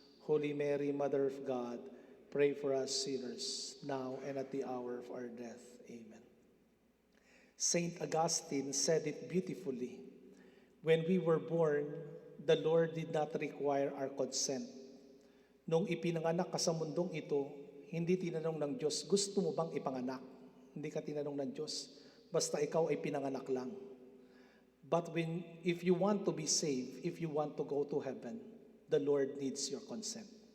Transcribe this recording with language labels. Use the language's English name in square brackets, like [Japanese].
[English] Holy Mary, Mother of God, pray for us sinners, now and at the hour of our death. Amen. Saint Augustine said it beautifully. When we were born, the Lord did not require our consent. [Filipino] Nung ipinanganak ka sa mundong ito, hindi tinanong ng Diyos, gusto mo bang ipanganak? Hindi ka tinanong ng Diyos, basta ikaw ay pinanganak lang. [English] But if you want to be saved, if you want to go to heaven, the Lord needs your consent.